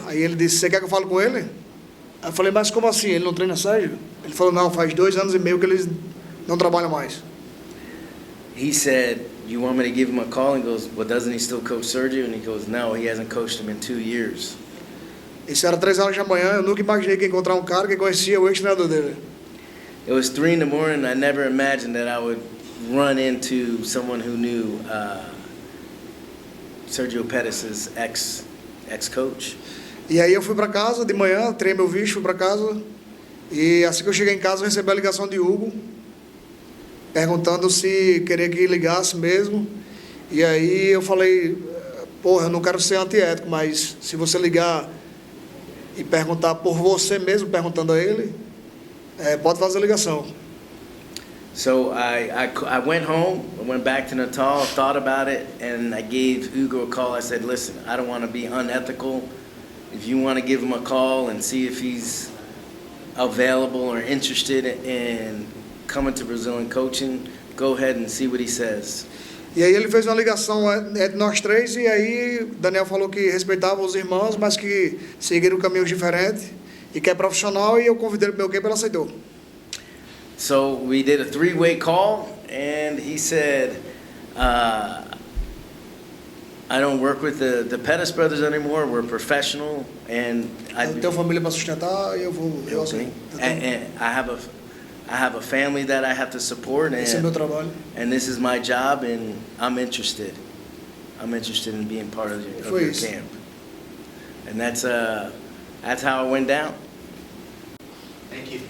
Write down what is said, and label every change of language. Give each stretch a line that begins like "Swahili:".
Portuguese: Aí ele disse, você quer que eu fale com ele? Aí eu falei, mas como assim? Ele não treina Sérgio? Ele falou, não, faz 2 anos e meio que eles não trabalham mais.
English: He said, you want me to give him a call? And he goes, well, doesn't he still coach Sergio? And he goes, no, he hasn't coached him in 2 years.
Portuguese: Isso era 3 horas da manhã, eu nunca imaginei que ia encontrar um cara que conhecia o ex-treinador dele.
English: It was 3 in the morning. I never imagined that I would run into someone who knew Sergio Pettis' ex-coach.
Portuguese: E aí eu fui para casa de manhã, treinei meu visto, fui para casa. E assim que eu cheguei em casa, eu recebi a ligação de Hugo, perguntando se queria que ligasse mesmo. E aí eu falei, porra, eu não quero ser antiético, mas se você ligar e perguntar por você mesmo, perguntando a ele, pode fazer a ligação.
English: So I went home, I went back to Natal, thought about it, and I gave Hugo a call. I said, listen, I don't want to be unethical. If you want to give him a call and see if he's available or interested in coming to Brazil and coaching, go ahead and see what he says.
Portuguese: E aí ele fez uma ligação entre nós 3, e aí Daniel falou que respeitava os irmãos, mas que seguiram caminhos diferentes, e que é profissional, e eu convidei ele para o meu campo e ele aceitou.
English: So we did a 3-way call, and he said, I don't work with the Pettis brothers anymore. We're professional, and
Portuguese: Eu tenho família para sustentar, e eu aceito.
English: And I have a family that I have to support,
Portuguese: Esse é meu trabalho.
English: and this is my job, and I'm interested. I'm interested in being part of your camp, and that's how it went down. Thank you.